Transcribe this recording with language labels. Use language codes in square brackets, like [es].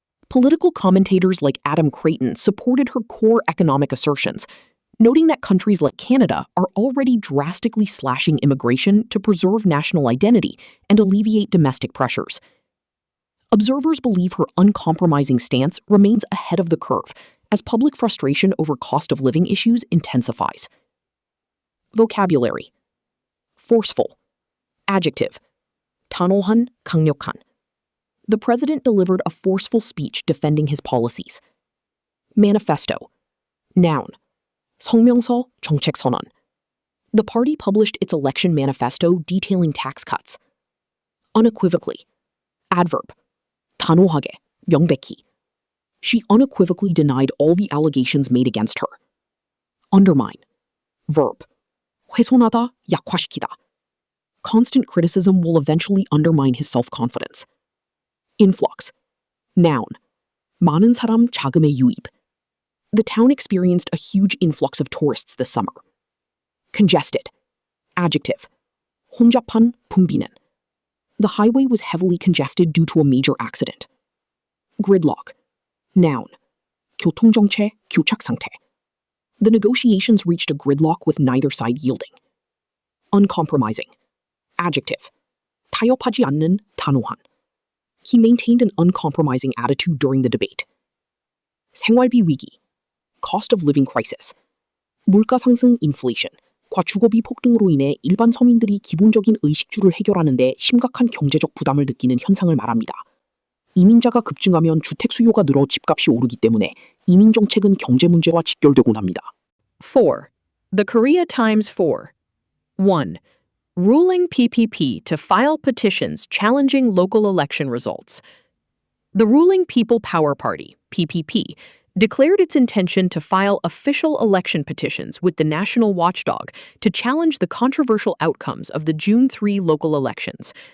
[en] Political commentators like Adam Creighton supported her core economic assertions, noting that countries like Canada are already drastically slashing immigration to preserve national identity and alleviate domestic pressures. Observers believe her uncompromising stance remains ahead of the curve as public frustration over cost of living issues intensifies. Vocabulary: forceful. [ko] Adjective: 단호한, 강력한. [en] The president delivered a forceful speech defending his policies. Manifesto. [ko] Noun: 성명서, 정책선언. [en] The party published its election manifesto detailing tax cuts. Unequivocally. [ko] Adverb: 단호하게, 명백히. [en] She unequivocally denied all the allegations made against her. Undermine. [ko] Verb: 훼손하다, 약화시키다. [en] Constant criticism will eventually undermine his self-confidence. Influx. [ko] Noun: 많은 사람 자금의 유입. [en] The town experienced a huge influx of tourists this summer. Congested. [ko] Adjective: 혼잡한, 붐비는. [en] The highway was heavily congested due to a major accident. Gridlock. [ko] Noun: 교통정체, 교착 상태. [en] The negotiations reached a gridlock with neither side yielding. Uncompromising. [ko] Adjective: 타협하지 않는, 단호한. [en] He maintained an uncompromising attitude during the debate. [ko] 생활비 위기. [en] Cost of living crisis. [ko] 물가 상승, inflation. 과 주거비 폭등으로 인해 일반 서민들이 기본적인 의식주를 해결하는 데 심각한 경제적 부담을 느끼는 현상을 말합니다. 이민자가 급증하면 주택 수요가 늘어 집값이 오르기 때문에 이민 정책은 경제 문제와 직결되곤 합니다. [en] 4. The Korea Times 4. 1. Ruling PPP to file petitions challenging local election results. The ruling People Power Party, PPP, declared its intention to file official election petitions with the national watchdog to challenge the controversial outcomes of the June 3 local elections.